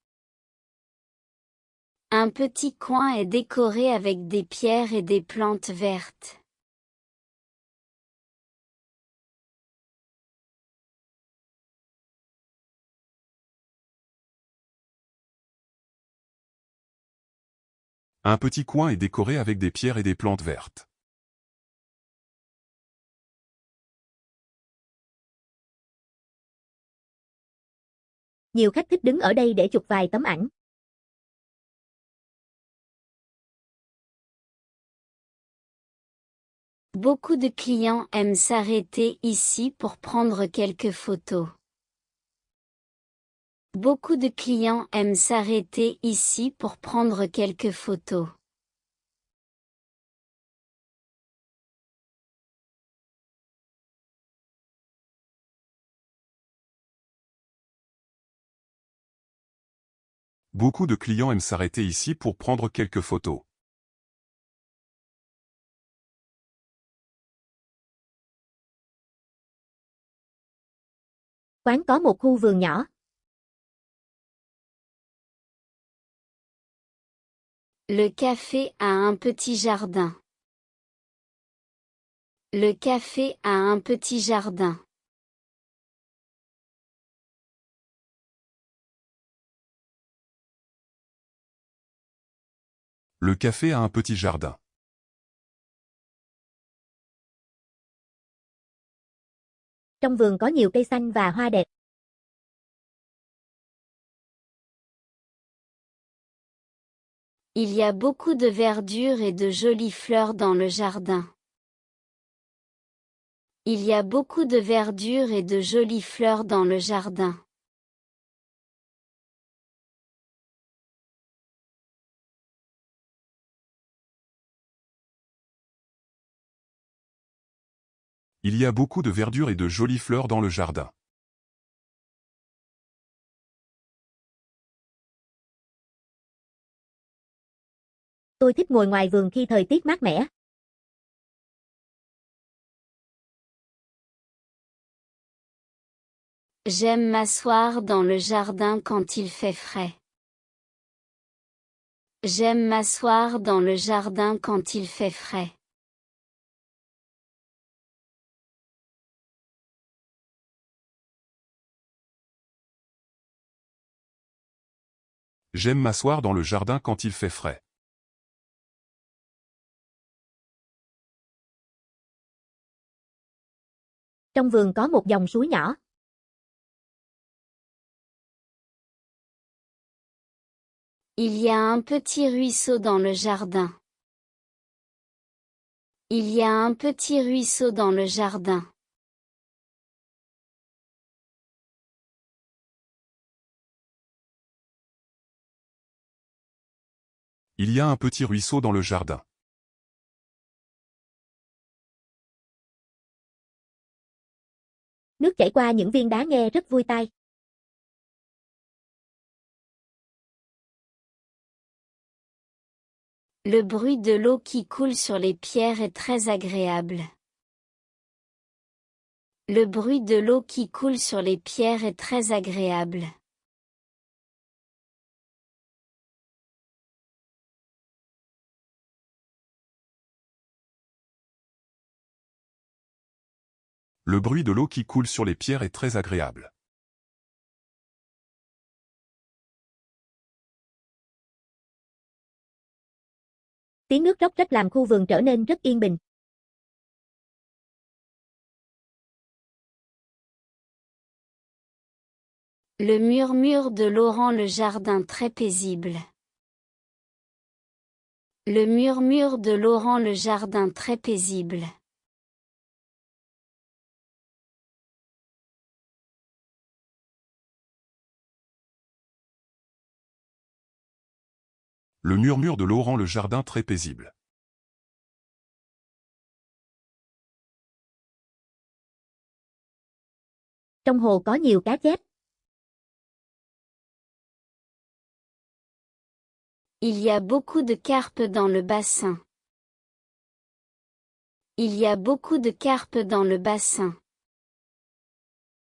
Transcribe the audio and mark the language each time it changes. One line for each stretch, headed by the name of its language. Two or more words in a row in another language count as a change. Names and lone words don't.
French: Un petit coin est décoré avec des pierres et des plantes vertes. Un petit coin est décoré avec des pierres et des plantes vertes.
Vietnamese: Nhiều khách thích đứng ở đây để chụp vài tấm ảnh.
French: Beaucoup de clients aiment s'arrêter ici pour prendre quelques photos. Beaucoup de clients aiment s'arrêter ici pour prendre quelques photos. Beaucoup de clients aiment s'arrêter ici pour prendre quelques photos.
Vietnamese: Quán có một khu vườn nhỏ.
French: Le café a un petit jardin. Le café a un petit jardin. Le café a un petit jardin.
Vietnamese: Trong vườn có nhiều cây xanh và hoa đẹp.
French: Il y a beaucoup de verdure et de jolies fleurs dans le jardin. Il y a beaucoup de verdure et de jolies fleurs dans le jardin. Il y a beaucoup de verdure et de jolies fleurs dans le jardin.
Vietnamese: Tôi thích ngồi ngoài vườn khi thời tiết mát mẻ.
French: J'aime m'asseoir dans le jardin quand il fait frais. J'aime m'asseoir dans le jardin quand il fait frais. J'aime m'asseoir dans le jardin quand il fait frais.
Vietnamese: Trong vườn có một dòng suối nhỏ.
French: Il y a un petit ruisseau dans le jardin. Il y a un petit ruisseau dans le jardin. Il y a un petit ruisseau dans le jardin.
Vietnamese: Nước chảy qua những viên đá nghe rất vui tai.
French: Le bruit de l'eau qui coule sur les pierres est très agréable. Le bruit de l'eau qui coule sur les pierres est très agréable. Le bruit de l'eau qui coule sur les pierres est très agréable.
Vietnamese: Tiếng nước róc rách làm khu vườn trở nên rất yên bình.
French: Le murmure de l'eau rend le jardin très paisible. Le murmure de l'eau rend le jardin très paisible. Le murmure de l'eau rend le jardin très paisible.
Vietnamese: Trong hồ có nhiều cá chép.
French: Il y a beaucoup de carpes dans le bassin. Il y a beaucoup de carpes dans le bassin.